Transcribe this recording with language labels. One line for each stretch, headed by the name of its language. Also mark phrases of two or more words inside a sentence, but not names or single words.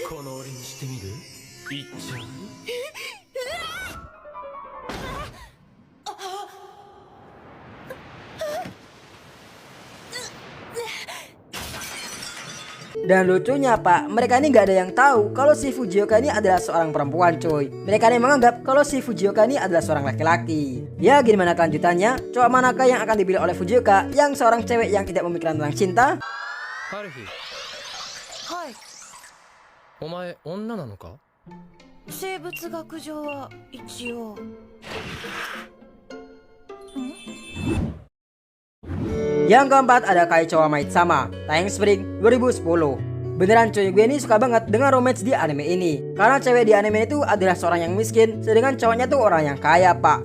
Indonesian: Dan lucunya pak, mereka ini gak ada yang tahu kalau si Fujioka ini adalah seorang perempuan coy. Mereka ini menganggap kalau si Fujioka ini adalah seorang laki-laki. Ya gimana kelanjutannya? Cowok manakah yang akan dipilih oleh Fujioka yang seorang cewek yang tidak memikirkan tentang cinta? Haruhi,
Japanese: はい。お前女なのか？生物学上は一応。
Indonesian: Yang keempat ada Kaichou Maid Sama, tayang Spring 2010. Beneran cuy, gue ini suka banget dengan romance di anime ini. Karena cewek di anime itu adalah seorang yang miskin, sedangkan cowoknya tuh orang yang kaya pak.